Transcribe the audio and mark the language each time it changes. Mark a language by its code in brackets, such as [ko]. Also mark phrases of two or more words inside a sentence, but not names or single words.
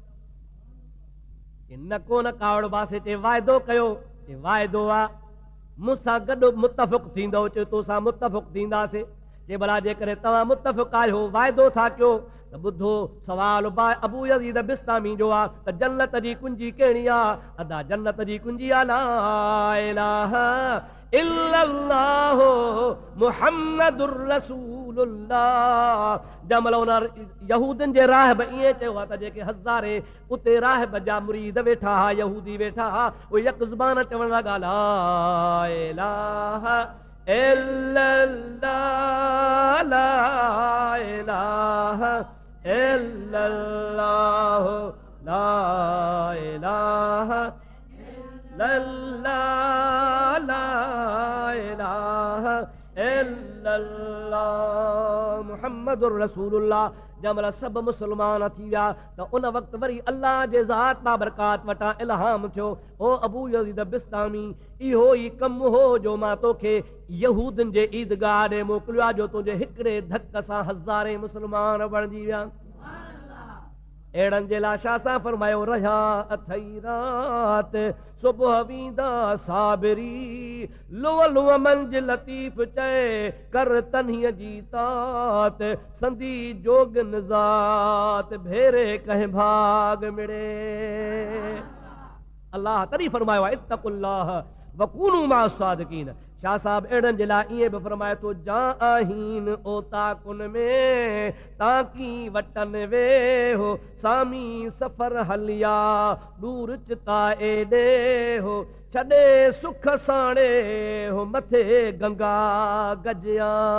[sd] न को न कावड़ पासे ते वाइदो कयो, वाइदो आहे मूंसां गॾु मुतफ़िक़ थींदो, चए तोसां मुतफ़िक़ थींदासीं। जे भला जेकॾहिं तव्हां मुतफ़िक़ आहियो, वाइदो था कयो, त ॿुधो सवाल अबू यज़ीद बिस्तामी जो आहे त जन्नत जी कुंजी कहिड़ी आहे? अदा जन्नत जी कुंजी आहे [ar] لا إله إلا الله محمد رسول الله. [sd] जंहिंमहिल उन यहूदनि जे राहिब ईअं चयो आहे त जेके हज़ारे उते राहिब जा मुरीद वेठा हा, यहूदी वेठा हा, उहे यक ज़ुबान चवण लॻा [ar] لا إله إلا الله لا إله إلا الله لا إله إلا الله لا إله إلا الله محمد رسول الله. [sd] जंहिंमहिल सभु मुस्लमान थी विया त उन वक़्तु वरी अल्लाह जे ज़ात बाबरकात वटां इल्हाम थियो, ओ अबू यज़ीद बिस्तामी, इहो ई कमु हो जो मां तोखे यहूदनि जे ईदगाह ॾे मोकिलियो आहे, जो तुंहिंजे हिकिड़े धक सां हज़ारे मुस्लमान बणिजी विया। अहिड़नि जे लाइ छा सां फरमायो, रहा अथई रात सुबुह वींदा साबिरी, लुअ लुअ मंझि लतीफ़ चए कर तन्हीअ जी तात, संदी जोगन ज़ात भेरे कंहिं भाग मिड़े। अल्लाह तॾहिं फरमायो आहे [ar] اتقوا الله وكونوا مع الصادقين. [sd] शाह साहब अहिड़नि जे लाइ ईअं बि फरमाए थो, जा आहीन ओ ताकुन में ताकी वटन वे हो, सामी सफ़र हलिया दूर चिता एॾे हो, छॾे सुख साणे हो मथे गंगा गजिया।